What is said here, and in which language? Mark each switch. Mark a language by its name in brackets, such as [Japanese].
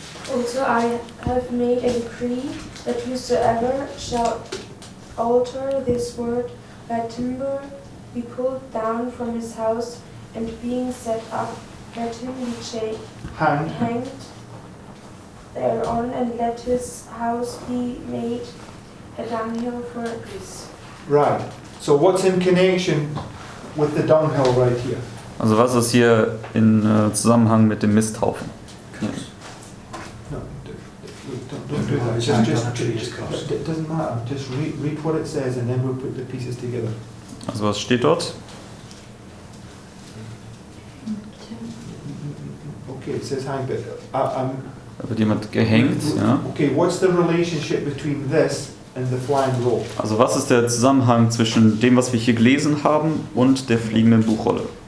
[English] Also I have made a decree that whosoever shall alter this word, let timber be pulled down from his house, and being set up, let him be hanged thereon, and let his house be made a dunghill for a priest. Right. So what's in connection with the dunghill right here? [German] Also was ist hier in Zusammenhang mit dem Misthaufen? Ja. [English] No, don't do that. It doesn't matter. Just read what it says, and then we'll put the pieces together. [German] Also was steht dort? [English] Okay, it says hang, but [German] Da wird jemand gehängt. Ja. [English] okay, what's the relationship between this and the flying roll? [German] Also was ist der Zusammenhang zwischen dem, was wir hier gelesen haben, und der fliegenden Buchrolle?